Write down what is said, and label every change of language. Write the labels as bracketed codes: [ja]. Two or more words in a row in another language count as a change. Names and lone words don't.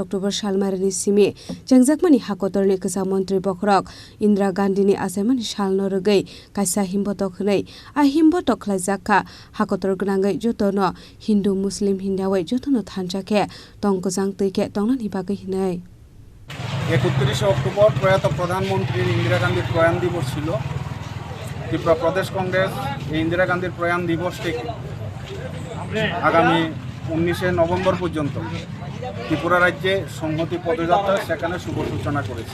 [trp] October Salmarani Simi Jengjakmani hakotorni kesa Mantri Bokrok Indira Gandhi ni asaimani sal noroge kaisa Himbotok hnei a Himbotok Khlaijakha hakotor gnangai jotono Hindu Muslim hindawai jotono thanjake tongkojang tuike tongnani bagai hinai [bn] 31 অক্টোবর প্রয়াত প্রধানমন্ত্রী ইন্দিরা গান্ধীর প্রয়াণ দিবস ছিল। ত্রিপুরা প্রদেশ কংগ্রেস এই ইন্দিরা গান্ধীর প্রয়াণ দিবস থেকে আগামী 19 নভেম্বর পর্যন্ত ত্রিপুরা রাজ্যে সংহতি পদযাত্রা সেখানে শুভ সূচনা করেছে।